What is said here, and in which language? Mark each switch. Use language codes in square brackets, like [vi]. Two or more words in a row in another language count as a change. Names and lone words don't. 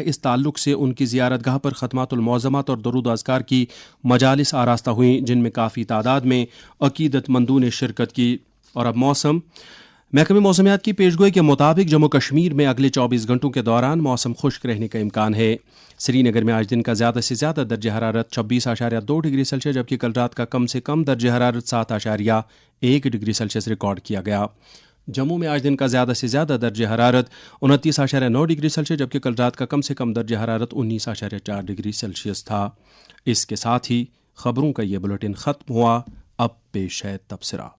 [ur] اس تعلق سے ان کی زیارت گاہ پر ختمات المعظمات اور درود و اذکار کی مجالس آراستہ ہوئیں, جن میں کافی تعداد میں عقیدت مندوں نے شرکت کی. اور اب موسم. محکمہ موسمیات کی پیشگوئی کے مطابق جموں کشمیر میں اگلے 24 گھنٹوں کے دوران موسم خشک رہنے کا امکان ہے. سری نگر میں آج دن کا زیادہ سے زیادہ درجہ حرارت 26.2 ڈگری سیلسیس, جبکہ کل رات کا کم سے کم درجہ حرارت 7.1 ڈگری سیلسیس ریکارڈ کیا گیا. جموں میں آج دن کا زیادہ سے زیادہ درجہ حرارت 29.9 ڈگری سیلسیس, جبکہ کل رات کا کم سے کم درجہ حرارت 19.4 ڈگری سیلسیس تھا. اس کے ساتھ ہی خبروں کا یہ بلیٹن ختم ہوا. اب پیش ہے تبصرہ.